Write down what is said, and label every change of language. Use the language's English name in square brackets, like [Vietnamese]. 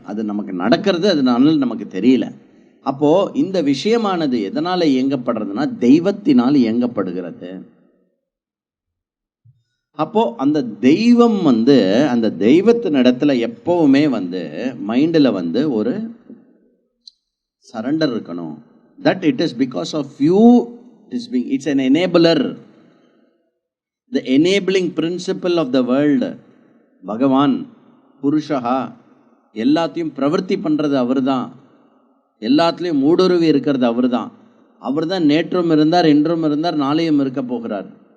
[Tamil] அது நமக்கு நடக்கிறது, அதனால நமக்கு தெரியல. அப்போது இந்த விஷயமானது எதனால் இயங்கப்படுறதுன்னா தெய்வத்தினால் இயங்கப்படுகிறது. அப்போது அந்த தெய்வம் வந்து அந்த தெய்வத்தின் இடத்துல எப்போவுமே வந்து மைண்டில் வந்து ஒரு சரண்டர் இருக்கணும். [English] That it is because of you, it's an enabler. The enabling principle of the world. [Tamil] பகவான் புருஷா எல்லாத்தையும் பிரவர்த்தி பண்ணுறது அவர் தான், எல்லாத்துலேயும் ஊடுருவி இருக்கிறது அவர் தான். அவர் தான் நேற்றும் இருந்தார், இன்றும் இருந்தார், நாளையும் இருக்க போகிறார்.